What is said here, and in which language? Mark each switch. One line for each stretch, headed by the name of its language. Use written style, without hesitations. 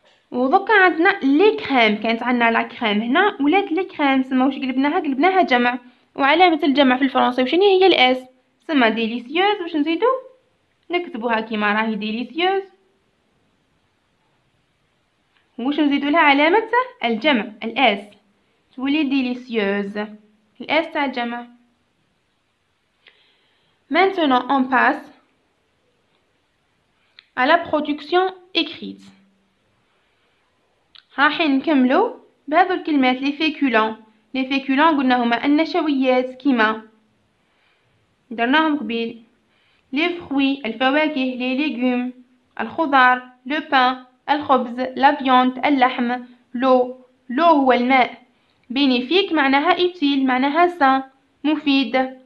Arabic: ودوكا عندنا لي كريم، كانت عندنا لا كريم هنا ولات لي كريم، سما واش قلبناها جمع، وعلامة الجمع في الفرنسي وشنو هي الاس، سما ديليسيوز. واش نزيدو نكتبوها كيما راهي ديليسيوز، واش نزيدو لها علامة الجمع الاس، تولي ديليسيوز، الاس تاع الجمع.
French: Maintenant on passe à la production écrite.
Arabic: راح نكملو بهذو الكلمات لي فيكولون. لي فيكولون قلنا هما النشويات كيما درناهم قبيل، لي فروي الفواكه، لي ليغوم الخضار، لو بان الخبز، لا فيوند اللحم، لو هو الماء، بينيفيك معناها utile معناها سان مفيد.